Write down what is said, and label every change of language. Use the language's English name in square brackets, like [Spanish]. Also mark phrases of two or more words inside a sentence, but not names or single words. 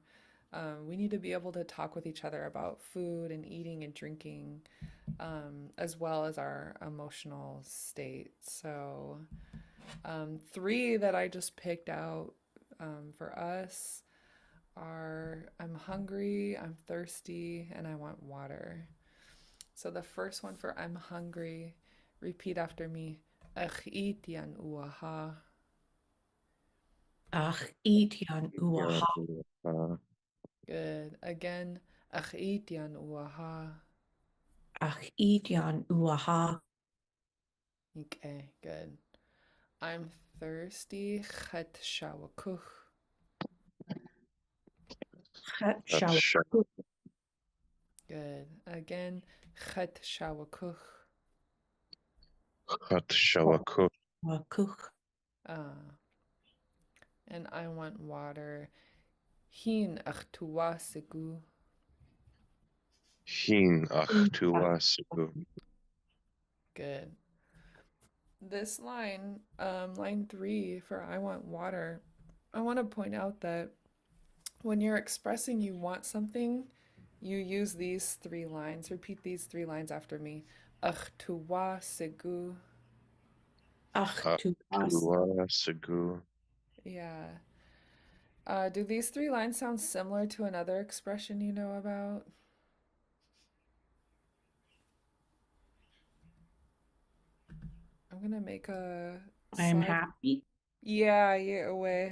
[English] We need to be able to talk with each other about food and eating and drinking, as well as our emotional state. So, three that I just picked out for us are I'm hungry, I'm thirsty, and I want water. So, the first one for I'm hungry, repeat after me. [Tlingit] Ach itian uaha. Ach, itian uaha. [English] Good. Again, [Tlingit] ach itian uaha. Ach, itian uaha. [English] Okay, good. I'm thirsty. [Tlingit] Chet shawakuch. Chat Ach, shawakuch. [English] Good. Again, [Tlingit] chet shawakuch. shawakuk. Wakuch. [English] And I want water. [Tlingit] Hin ach tuwasigu. Hin ach tuwasigu. [English] Good. This line, line 3 for I want water, I want to point out that when you're expressing you want something, you use these 3 lines. Repeat these 3 lines after me. [Tlingit] Ach tuwasigu. Ach, Ach tuwas. tuwasigu. [English] Yeah. Do these 3 lines sound similar to another expression you know about? I'm gonna make a I'm slide. happy. Yeah, away.